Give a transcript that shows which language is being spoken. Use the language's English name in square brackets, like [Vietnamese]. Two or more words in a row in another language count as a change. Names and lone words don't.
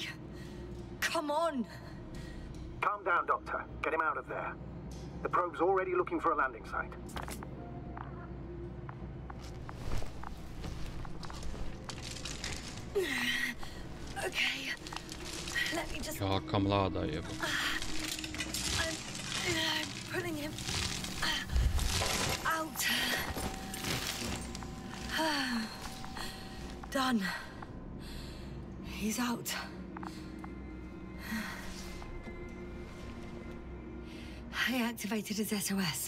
[English] Come on! Calm down, Doctor. Get him out of there. The probe's already looking for a landing site. Okay. Let me just... Jaka mlada jeba. I'm pulling him out. Done. He's out. I activated his SOS.